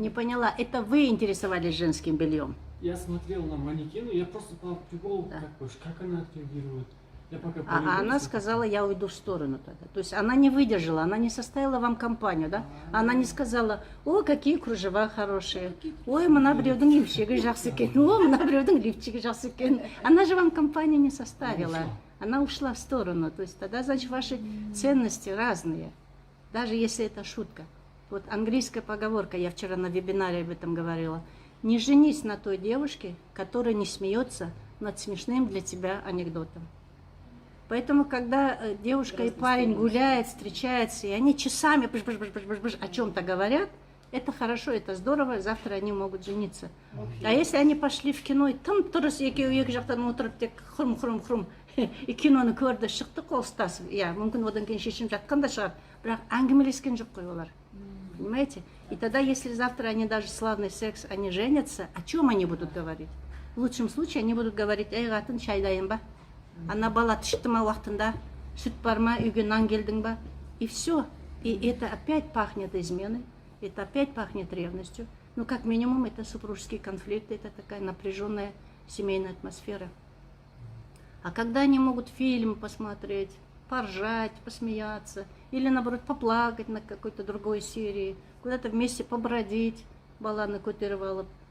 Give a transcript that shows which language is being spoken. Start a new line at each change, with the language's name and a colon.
Russian: Не поняла, это вы интересовались женским бельем? Я смотрел на манекены, я просто по приколу, Да. как она отреагирует. Я пока А она полюбовался. сказала, я уйду в сторону тогда. То есть она не выдержала, она не составила вам компанию, да? Она не сказала, о, какие кружева хорошие.
Kazakh: Ой, мына біреудің емшегі жақсы екен. О, мына біреудің лифчигі жақсы екен.
Russian: Она же вам компанию не составила. Она ушла в сторону. То есть тогда, значит, ваши ценности разные. Даже если это шутка. Вот английская поговорка, я вчера на вебинаре об этом говорила. Не женись на той девушке, которая не смеется над смешным для тебя анекдотом. Поэтому, когда девушка и парень гуляют, встречаются, и они часами о чем-то говорят, это хорошо, это здорово, завтра они могут жениться. А если они пошли в кино, и там
Kazakh: тұрыс екеуі екі жақтан отырып тек хрум и киноны көрді, шықты қол ұстасып, иә, мүмкін одан кейін шешім жатқан да шығар, бірақ әңгімелескен жоқ қой олар.
Russian: Понимаете? И тогда, если завтра они даже славный секс, они женятся, о чем они будут говорить? В лучшем случае они будут говорить,
Kazakh: ей қатын шай дайын ба? Ана бала тышты ма уақытында, сүт бар ма, үйге нан келдің ба?
Russian: И все. И это опять пахнет изменой, это опять пахнет ревностью. Ну, как минимум, это супружеские конфликты, это такая напряженная семейная атмосфера. А когда они могут фильм посмотреть, поржать, посмеяться, или наоборот поплакать на какой-то другой серии, куда-то вместе побродить, баланы котировала.